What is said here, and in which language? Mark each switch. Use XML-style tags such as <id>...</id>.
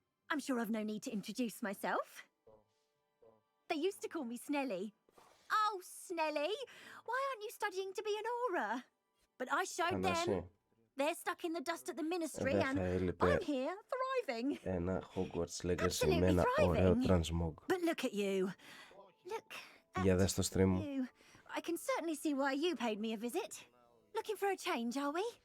<en>I'm sure I've no need to introduce myself. They used to call me Snelly. Oh, Snelly! Why aren't you studying to be an aura? But I showed them. They're stuck in the dust at the ministry and I'm here, thriving.</en> <el>Ένα Hogwarts Legacy με ένα ωραίο transmog.</el> <en>But look at you. Look</en> <el>Για δες το stream μου.</el> <en>you. I can certainly see why you paid me a visit. Looking for a change, are we?</en>